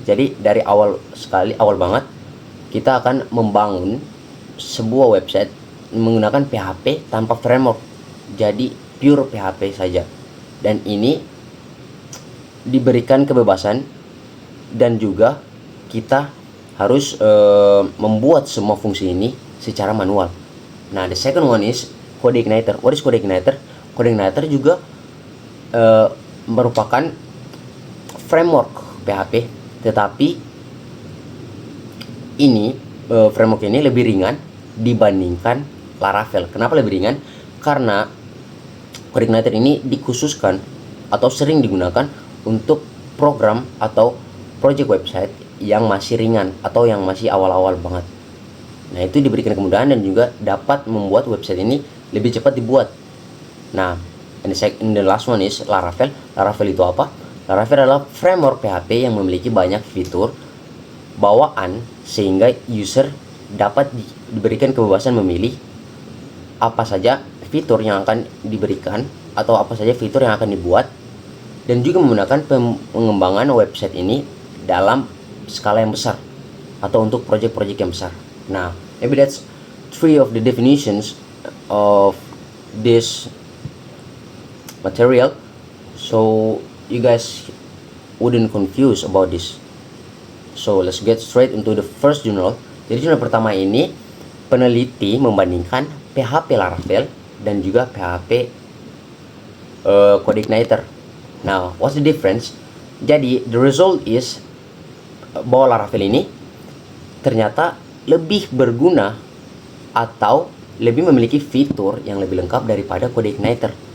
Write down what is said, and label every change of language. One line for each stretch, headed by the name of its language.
Indonesian: Jadi dari awal banget kita akan membangun sebuah website menggunakan PHP tanpa framework, jadi pure PHP saja. Dan ini diberikan kebebasan dan juga kita harus membuat semua fungsi ini secara manual.
English: Nah, the second one is CodeIgniter. What is CodeIgniter?
Indonesian: CodeIgniter juga merupakan framework PHP, tetapi ini framework ini lebih ringan dibandingkan Laravel. Kenapa lebih ringan? Karena CodeIgniter ini dikhususkan atau sering digunakan untuk program atau project website yang masih ringan atau yang masih awal-awal banget. Nah, itu diberikan kemudahan dan juga dapat membuat website ini lebih cepat dibuat.
English: Nah, and the last one is Laravel.
Indonesian: Laravel itu apa? Laravel adalah framework PHP yang memiliki banyak fitur bawaan sehingga user dapat diberikan kebebasan memilih apa saja fitur yang akan diberikan atau apa saja fitur yang akan dibuat, dan juga menggunakan pengembangan website ini dalam skala yang besar atau untuk project-project yang besar.
English: Nah, maybe that's three of the definitions of this material, so you guys wouldn't confuse about this. So let's get straight into the first journal.
Indonesian: Jadi jurnal pertama ini peneliti membandingkan PHP Laravel dan juga PHP CodeIgniter.
English: Now, what's the difference?
Indonesian: Jadi,
English: the result is
Indonesian: bahwa Laravel ini ternyata lebih berguna atau lebih memiliki fitur yang lebih lengkap daripada CodeIgniter.